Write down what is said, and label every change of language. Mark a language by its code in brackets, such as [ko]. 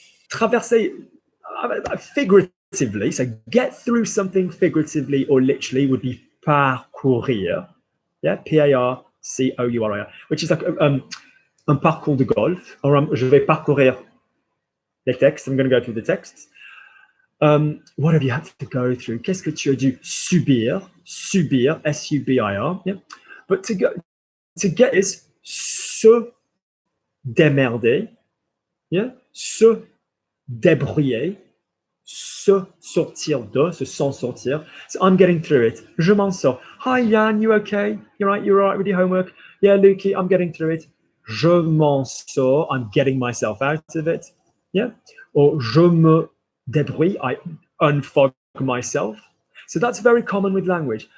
[en] Traverser, figuratively, so get through something figuratively or literally would be parcourir, yeah, P-A-R-C-O-U-R-I-R, which is like [fr] un parcours de golf, [en] or [fr] je vais parcourir les textes, [en] I'm going to go through the texts. What have you had to go through? [fr] Qu'est-ce que tu as dû subir, S-U-B-I-R, yeah? [en] But to get is se démerder, yeah? [fr] Se débrouiller, se sortir de, se s'en sortir. [en] So I'm getting through it. [fr] Je m'en sors. [en] Hi, Jan, you okay? You're all right with your homework? Yeah, Lukey, I'm getting through it. [fr] Je m'en sors. [en] I'm getting myself out of it. Yeah? Or [fr] je me débrouille. [en] I unfog myself. So that's very common with language.